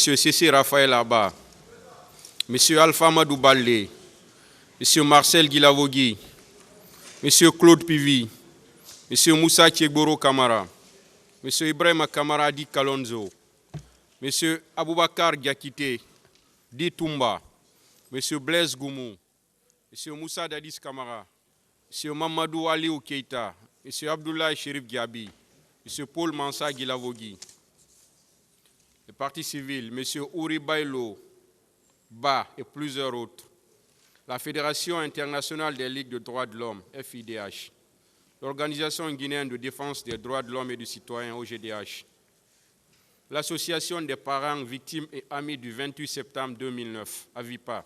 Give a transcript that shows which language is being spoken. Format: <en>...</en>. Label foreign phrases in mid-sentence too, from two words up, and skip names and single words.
<fr>Cécile Raphaël Abba, M. Alpha Madou Baldé, M. Marcel Guilavogui, M. Claude Pivi, M. Moussa Tchegboro Kamara, M. Ibrahim Kamara Di Kalonzo, M. Aboubakar Diakité Di Toumba, M. Blaise Goumou, M. Moussa Dadis Kamara, M. Mamadou Aliou Keita, M. Abdoulaye Chérif Diaby, M. Paul Mansa Guilavogui. Les partis civils, M. Ouri Bailo, Ba et plusieurs autres. La Fédération internationale des ligues de droits de l'homme, FIDH. L'Organisation guinéenne de défense des droits de l'homme et du citoyen, OGDH. L'Association des parents, victimes et amis du 28 septembre 2009, AVIPA.</fr>